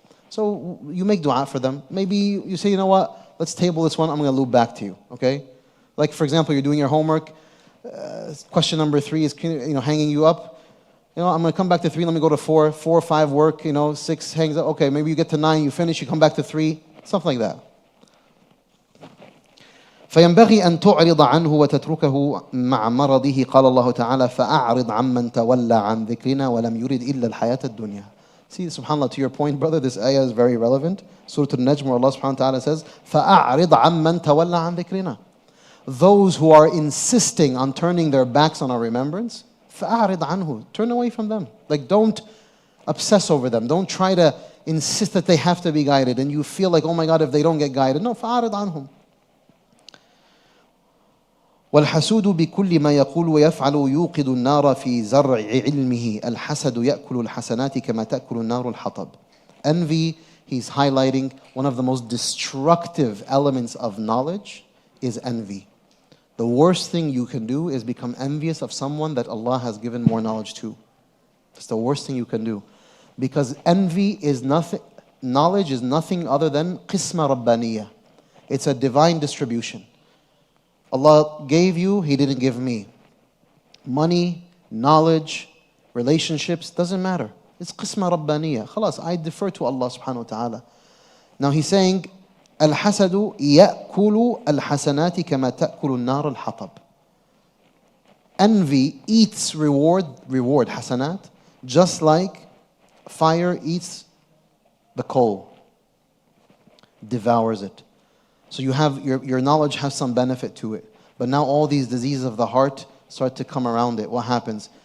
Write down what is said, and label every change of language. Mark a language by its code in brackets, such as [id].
[en] So you make dua for them. Maybe you say, you know what, let's table this one, I'm going to loop back to you, okay? Like for example, you're doing your homework, question number 3 is hanging you up. I'm going to come back to 3, let me go to 4, 4, 5 work, 6 hangs up. Okay, maybe you get to 9, you finish, you come back to 3, something like that. [ar] فينبغي أن تعرض عنه وتتركه مع مرضه قال الله تعالى فأعرض عمن تولى عن ذكرنا ولم يرد إلا الحياة الدنيا. [en] See, subhanAllah, to your point, brother, this ayah is very relevant. Surah Al-Najm, where Allah subhanahu wa ta'ala says, [ar] فَأَعْرِضْ عَمَّنْ تَوَلَّى عَنْ ذِكْرِنَا. [en] Those who are insisting on turning their backs on our remembrance, [ar] فَأَعْرِضْ عَنْهُ. [en] Turn away from them. Like, don't obsess over them. Don't try to insist that they have to be guided. And you feel like, oh my God, if they don't get guided. No, [ar] فَأَعْرِضْ عَنْهُم. والحسود بكل ما يقول ويفعل يوقد النار في زرع علمه الحسد يأكل الحسنات كما تأكل النار الحطب. [en] Envy, he's highlighting one of the most destructive elements of knowledge is envy. The worst thing you can do is become envious of someone that Allah has given more knowledge to. It's the worst thing you can do. Because envy is nothing, knowledge is nothing other than [ar] قسمة ربانية. [en] It's a divine distribution. Allah gave you, He didn't give me. Money, knowledge, relationships, doesn't matter. It's [ar] قسمة ربانية. [en] خلاص, I defer to Allah subhanahu wa ta'ala. Now He's saying, [ar] الحسد يأكل الحسنات كما تأكل النار الحطب. [en] Envy eats reward, hasanat, just like fire eats the coal, devours it. So you have your knowledge has some benefit to it. But now all these diseases of the heart start to come around it. What happens?